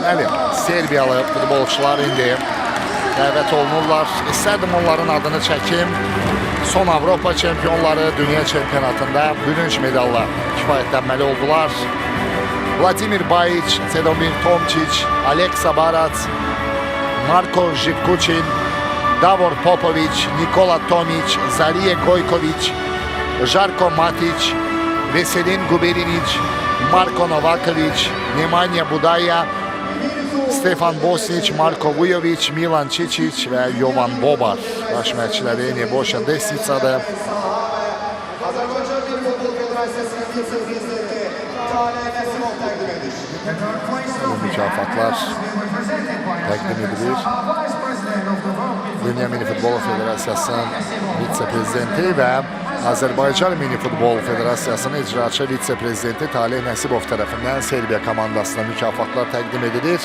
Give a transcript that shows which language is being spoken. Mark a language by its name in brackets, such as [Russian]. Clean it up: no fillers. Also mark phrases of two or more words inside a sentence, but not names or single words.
[Azerbaijani] Bəli, Serbiyalı futbolçular indi dəvət olunurlar. İstərdim onların adını çəkim. Son Avropa çempionları dünya çempionatında bürünc medalla kifayətlənməli oldular. Vladimir Bayiç, Sedomir Tomčić, Aleksa Barac, Marko Živkućin, Davor Popović, Nikola Tomić, Zalije Gojković, Žarko Matić, Veselin Guberinić, Marko Novaković, Nemanja Budaya, Stefan Bosnić, Marko Vujović, Milan Čičić və Jovan Bobar baş məşqçiləri Neboša Desnicadır. Bu mükafatlar təqdim edilir. Dünya Mini Futbol Federasiyasının vitse-prezidenti və Azərbaycan Mini Futbol Federasiyasının icraçı vitse-prezidenti Talih Nəsibov tərəfindən Serbiya komandasına mükafatlar təqdim edilir.